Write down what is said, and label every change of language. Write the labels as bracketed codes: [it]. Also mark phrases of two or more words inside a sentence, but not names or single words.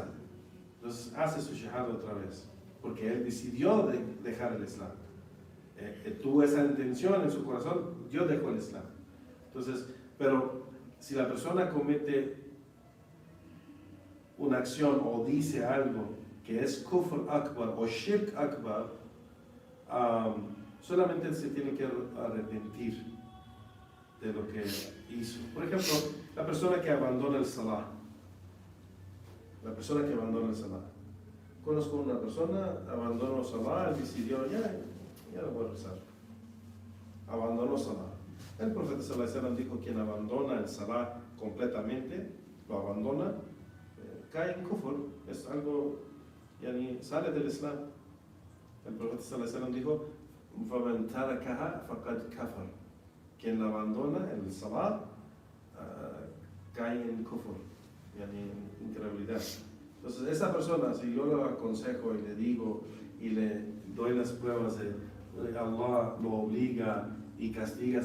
[es] Entonces hace su shahada otra vez, porque él decidió dejar el Islam. Tuvo esa intención en su corazón, yo dejo el Islam. Entonces, pero si la persona comete una acción o dice algo que es [ar] كفر أكبر [es] o [ar] شرك أكبر, [es] solamente se tiene que arrepentir de lo que hizo. Por ejemplo, la persona que abandona el salah. La persona que abandona el salah. Conozco una persona, abandonó el salah, decidió, ya no voy a rezar. Abandonó el salah. El profeta [ar] صلى الله عليه وسلم [es] dijo, quien abandona el salah completamente, lo abandona, cae en kufr, es algo, yani, sale del Islam. El profeta [ar] صلى الله عليه وسلم [es] dijo, [ar] فَمَنْ تَرَكَهَا فَقَدْ كَفَرَ. [es] Quien la abandona en el salah, cae en kufr, yani, en incredulidad. Entonces esa persona, si yo lo aconsejo y le digo y le doy las pruebas de Allah lo obliga y castiga